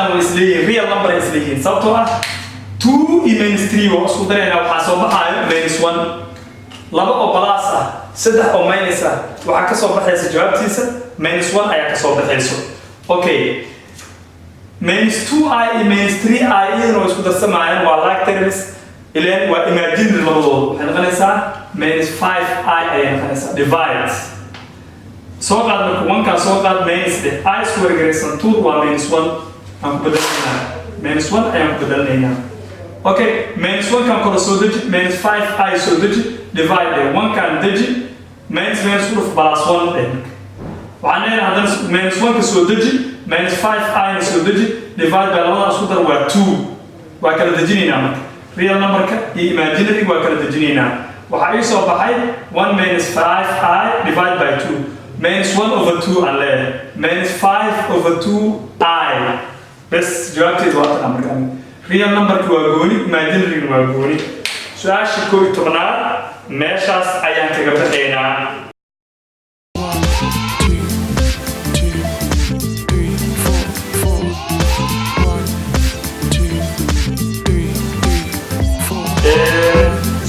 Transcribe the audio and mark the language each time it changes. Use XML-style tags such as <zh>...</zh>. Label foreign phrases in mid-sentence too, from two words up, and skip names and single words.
<so>way isleeyihiin</so> <en>real number</en> <so>ay isleeyihiin sababtoo ah 2 iyo minus 3 waa isku daraynaa waxaa soo baxaayo minus 1 laba oo plus ah saddex oo minus ah waxaa ka soo baxaysa jawaabtiisa minus 1 ayaa ka soo baxayso okay minus 2i iyo minus 3i iyadana way isku darsamayaan waa</so> <en>like terms</en> <so>ileen waa imaginary labadooda waxay noqonaysaa minus 5i ayay noqonaysaa divide soo qaad marka 1kaa soo qaad minus i square garaysan 2 waa minus 1 aan ku bedelnaynaa minus 1 ayaan ku bedelnaynaa Okay, minus 1 kan kala soo deji, minus 5i soo deji, divide 1 kan deji, minus ku dhuf plus 1 dheh. Waxaan leeyahay haddana minus 1 ka soo deji, minus 5i na soo deji,</so> <en>divide by</en> <so>labada isku dar waa 2. Waa kala dejinaynaa marka.</so> <en>Real number-ka</en> <so>iyo imaginary waa kala dejinaynaa. Waxaa ii soo baxay 1 minus 5i</so> <en>divide by</en> <so>2.</so> <en>Minus 1 over 2</en> <so>aan leeyahay.</so> <en>Minus 5 over 2i.</en> <so>Bes jawaabteedu waa tan markaan.</so> <en>Real number-ku</en> <so>waa gooni, imaginary waa gooni. Su-aasha 11aad meeshaas ayaan kaga baxaynaa. 1, 2, 3, 4, 1, 2, 3, 4.</so>